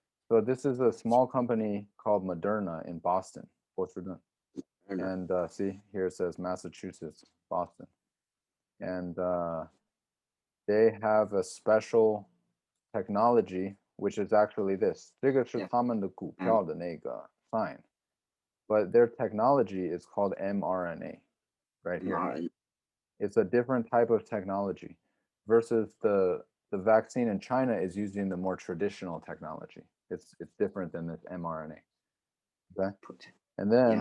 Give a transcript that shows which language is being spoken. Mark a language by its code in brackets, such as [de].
[en] So this is a small company called Moderna in Boston, Boston. And see, here it says Massachusetts, Boston. And they have a special technology, which is actually this. [zh] 这个是 [en] Yeah. [zh] 他们的股票的那个 sign. [en] But their technology is called mRNA right here. mRNA. It's a different type of technology versus the vaccine in China is using the more traditional technology. It's different than this mRNA. Okay. And then